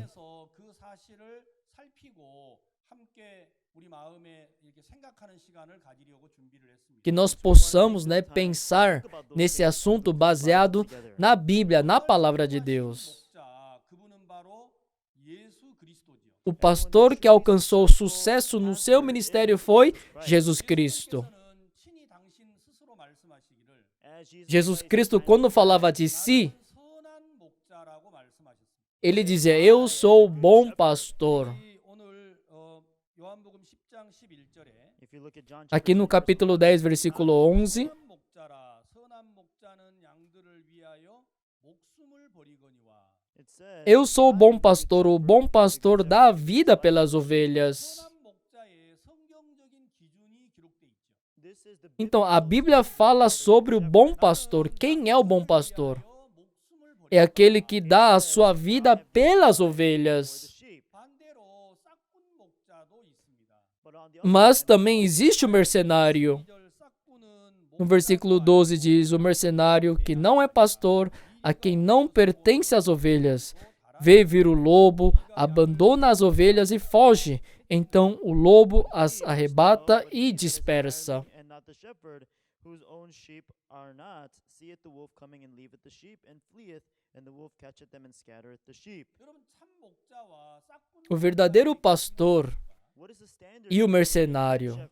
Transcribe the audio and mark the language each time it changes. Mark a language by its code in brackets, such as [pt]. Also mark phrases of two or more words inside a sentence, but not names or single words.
[ko] 그래서 그 사실을 살피고 함께 우리 마음에 이렇게 생각하는 시간을 가지려고 준비를 했습니다. [pt] Que nós possamos, né, pensar nesse assunto baseado na Bíblia, na palavra de Deus. [ko] 목자 그분은 바로 예수 그리스도지요. [pt] O pastor que alcançou sucesso no seu ministério foi Jesus Cristo. [ko] 예수께서는 친히 당신 스스로 말씀하시기를 [pt] Jesus Cristo, quando falava de si, [ko] 선한 목자라고 말씀하셨습니다. [pt] ele dizia: Eu sou o bom pastor. [ko] 우리 오늘 요한복음 10장 11절에 [pt] Aqui no capítulo 10, versículo 11, [ko] 선한 목자라 선한 목자는 양들을 위하여 목숨을 버리거니와 [pt] eu sou o bom pastor dá a vida pelas ovelhas. [ko] 선한 목자의 성경적인 기준이 기록돼 있죠. [pt] Então, a Bíblia fala sobre o bom pastor. Quem é o bom pastor? [ko] 목숨을 버리 [pt] É aquele que dá a sua vida pelas ovelhas. [ko] 반대로 싹군 목자도 있습니다. [pt] Mas também existe o mercenário. [ko] 절 싹군은 [pt] No versículo 12 diz: o mercenário que não é pastor, a quem não pertence as ovelhas, vê vir o lobo, abandona as ovelhas e foge. Então o lobo as arrebata e dispersa. O verdadeiro pastor e o mercenário.